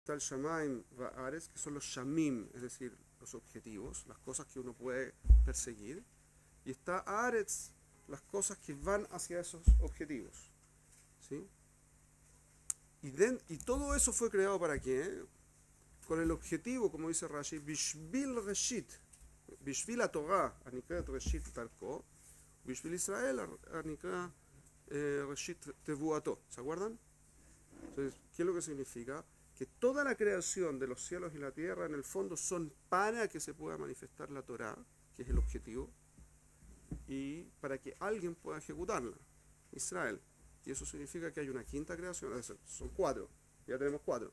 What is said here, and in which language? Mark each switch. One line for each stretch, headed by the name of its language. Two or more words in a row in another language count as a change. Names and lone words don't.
Hebrew: שמים וארץ,
Spanish: que son los Shamim, es decir, los objetivos, las cosas que uno puede perseguir. Y está Aretz, las cosas que van hacia esos objetivos. ¿Sí? Y todo eso fue creado ¿para qué? Con el objetivo, como dice Rashi,
Hebrew: בשביל ראשית, בשביל תורה, שנקראת ראשית דרכו, בשביל ישראל, שנקראו ראשית תבואתו.
Spanish: ¿Se acuerdan? Entonces, ¿qué es lo que significa? Que toda la creación de los cielos y la tierra, en el fondo, son para que se pueda manifestar la Torah, que es el objetivo, y para que alguien pueda ejecutarla, Israel. Y eso significa que hay una quinta creación, es decir, son 4, ya tenemos 4.